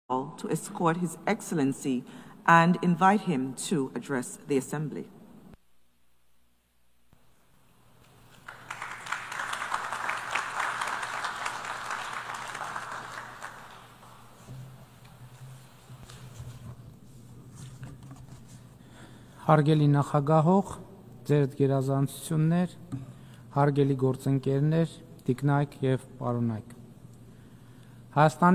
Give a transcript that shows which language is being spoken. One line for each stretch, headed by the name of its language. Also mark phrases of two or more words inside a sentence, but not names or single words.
English: to escort His Excellency and invite him to address the Assembly.
Armenian: Հարգելի նախագահող, ձեր գերազանցություններ, հարգելի գործընկերներ, տիկնայք եւ պարոնայք։ Հայաստանի